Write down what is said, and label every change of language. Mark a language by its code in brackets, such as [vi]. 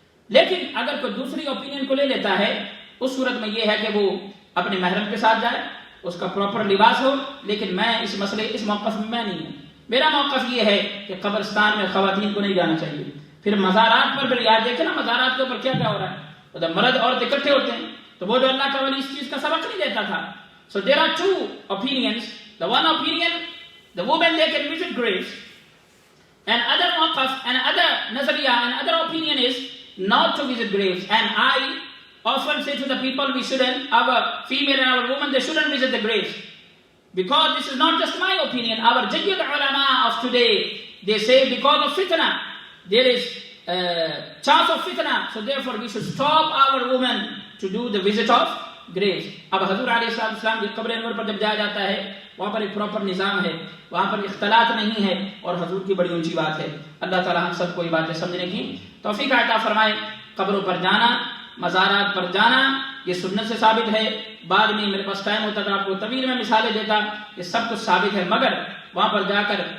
[ur] لیکن اگر کوئی دوسری اوپینین کو لے لیتا ہے، اس صورت میں یہ ہے کہ وہ اپنے محرم کے ساتھ جائے، اس کا پراپر لباس ہو، لیکن میں اس موقف میں نہیں ہوں۔ میرا موقف یہ ہے کہ قبرستان میں خواتین کو نہیں جانا چاہیے۔ پھر مزارات پر بھی یاد دیکھیں نا، مزارات کے اوپر کیا کیا ہو رہا ہے، جب مرد عورت اکٹھے ہوتے ہیں تو وہ جو اللہ کا ولی اس چیز کا سبق نہیں دیتا تھا۔ [en] So there are 2 opinions. The one opinion, the women they can visit graves, and other mawqaf and other nazariya and other opinion is not to visit graves. And I often say to the people, we shouldn't, our female and our women, they shouldn't visit the graves. Because this is not just my opinion. Our jayyid ulama of today, they say because of fitna, there is chance of fitna. So therefore we should stop our women to do the visit of graves. [ur] اب حضور علیہ السلام کی قبر انور پر جب جایا جاتا ہے، وہاں پر ایک پراپر نظام ہے، وہاں پر اختلاط نہیں ہے، اور حضور کی بڑی اونچی بات ہے۔ اللہ تعالی ہم سب کو یہ باتیں سمجھنے کی توفیق عطا فرمائے۔ قبروں پر جانا، مزارات پر جانا، یہ سنت سے ثابت ہے۔ بعد میں میرے پاس ٹائم ہوتا تھا آپ کو طویل میں مثالیں دیتا، یہ سب کچھ ثابت ہے، مگر وہاں پر جا کر